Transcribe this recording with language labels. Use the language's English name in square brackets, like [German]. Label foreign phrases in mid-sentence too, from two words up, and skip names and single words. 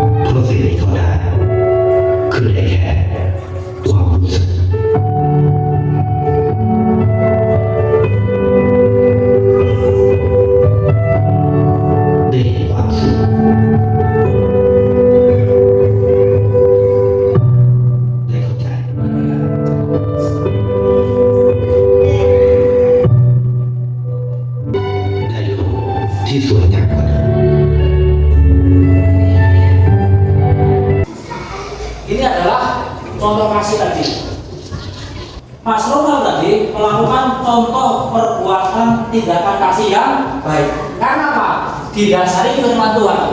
[Thai] เพราะสิ่งที่เขาได้คือได้แค่ความรู้สึกได้เห็นความสุขได้เข้าใจได้โลกที่สวยงามกว่านั้น [Indonesian] Ini adalah contoh kasih tadi. Mas Ronald tadi melakukan contoh perbuatan tindakan kasih yang baik. Karena apa? Didasari firman Tuhan.